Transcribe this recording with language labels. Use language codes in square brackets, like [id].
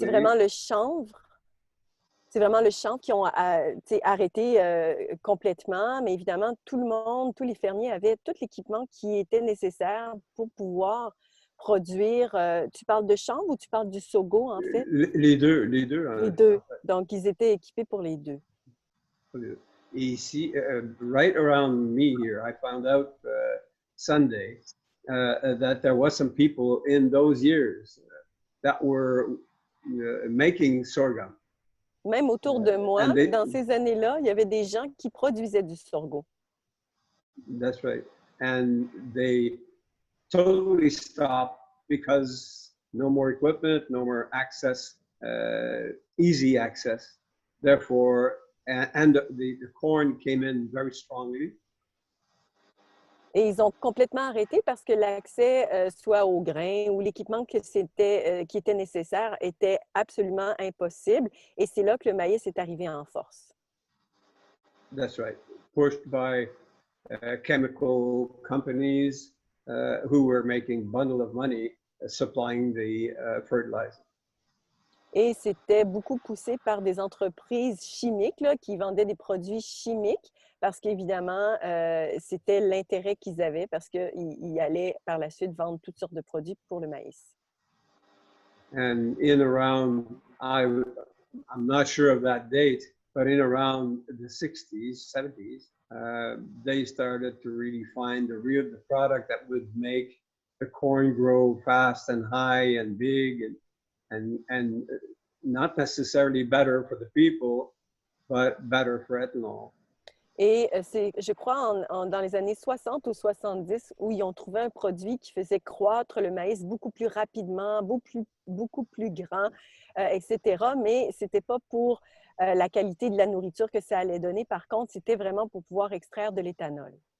[fr] c'est vraiment le chanvre. C'est vraiment le chanvre qui ont arrêté complètement, mais évidemment, tout le monde, tous les fermiers avaient tout l'équipement qui était nécessaire pour pouvoir produire. Tu parles de chanvre ou tu parles du sorgho, en fait? Les deux. Les deux. Donc, ils étaient équipés pour les deux. Et ici, [en] right around me here, I found out Sunday that there was some people in those years that were making sorghum. [fr] Même autour de moi, dans ces années-là, il y avait des gens qui produisaient du sorgho. [en] That's right. And they totally stopped because no more equipment, no more access, easy access. Therefore, and the corn came in very strongly. [fr] Et ils ont complètement arrêté parce que l'accès, soit aux grains ou l'équipement qui était nécessaire, était absolument impossible. Et c'est là que le maïs est arrivé en force. [en] That's right. Pushed by chemical companies who were making bundle of money supplying the fertilizer. [fr] Et c'était beaucoup poussé par des entreprises chimiques là, qui vendaient des produits chimiques parce qu'évidemment, c'était l'intérêt qu'ils avaient parce qu'ils allaient par la suite vendre toutes sortes de produits pour le maïs. [en] And in around, I'm not sure of that date, but in around the 60s, 70s, they started to really find the product that would make the corn grow fast and high and big and not necessarily better for the people, but better for ethanol. [fr] Et c'est, je crois, dans les années 60 ou 70, où ils ont trouvé un produit qui faisait croître le maïs beaucoup plus rapidement, beaucoup plus grand, etc. Mais ce n'était pas pour la qualité de la nourriture que ça allait donner. Par contre, c'était vraiment pour pouvoir extraire de l'éthanol.